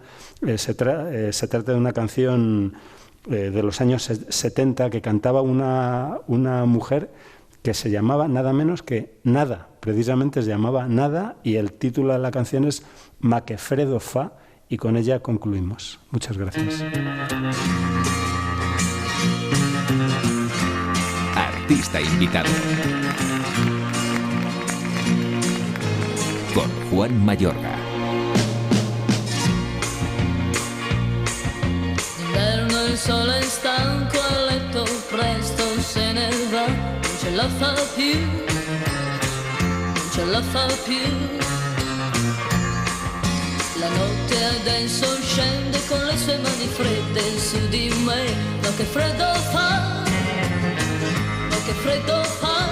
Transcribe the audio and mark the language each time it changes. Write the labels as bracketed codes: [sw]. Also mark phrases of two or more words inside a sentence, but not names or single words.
[es] Se trata de una canción de los años 70 que cantaba una mujer que se llamaba nada menos que Nada, precisamente se llamaba Nada, y el título de la canción es Ma que fredo fa, y con ella concluimos. Muchas gracias. Artista invitado. Con Juan Mayorga. [it] D'inverno il sole è stanco a letto, presto se ne va, non ce la fa più, non ce la fa più. La notte adesso scende con le sue mani fredde su di me, ma che freddo fa, ma che freddo fa.